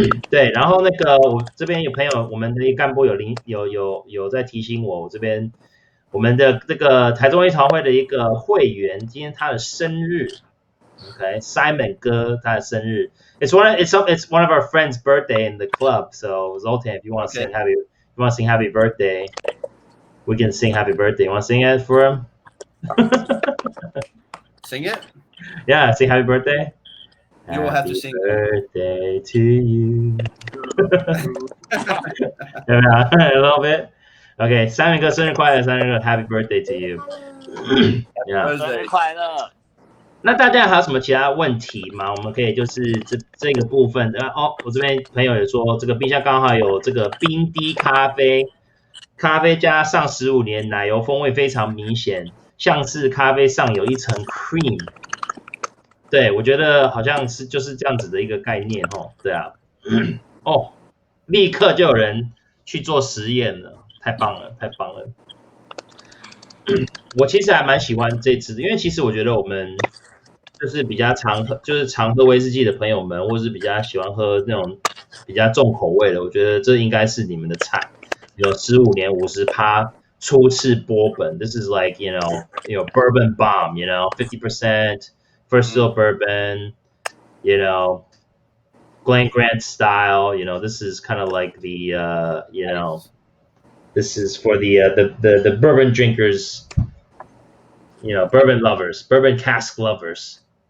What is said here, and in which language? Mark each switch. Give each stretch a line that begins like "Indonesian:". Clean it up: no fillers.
Chinese: 对，然后那个我这边有朋友，我们的干部有在提醒我这边我们的这个台中威士忌会的一个会员，今天他的生日 ，OK， Simon 哥他的生日 ，
English: it's one of our friends' birthday in the club. So Zoltan, if you want to sing happy birthday, we can sing happy birthday. You want to sing it for him? Sing it? Yeah, sing happy birthday. You will have to sing. Happy birthday to you. A little bit.
Chinese: Okay, 3哥生日快乐，3哥
English: Happy birthday to you. Yeah.
Chinese: 生日快乐。那大家还有什么其他问题吗？我们可以就是这个部分，我这边朋友也说，这个冰箱刚好有这个冰滴咖啡加上15年，奶油风味非常明显，像是咖啡上有一层 cream。对，我觉得好像就是这样子的一个概念对啊，立刻就有人去做实验了，太棒了，太棒了。我其实还蛮喜欢这支的，因为其实我觉得我们就是比较常喝威士忌的朋友们，或是比较喜欢喝那种比较重口味的，我觉得这应该是你们的菜。有15年50%初次波本 ，
English: This is like you know bourbon bomb, 50%. First fill bourbon, Glen Grant style. This is kind of like the, this is for the bourbon drinkers, bourbon lovers, bourbon cask lovers.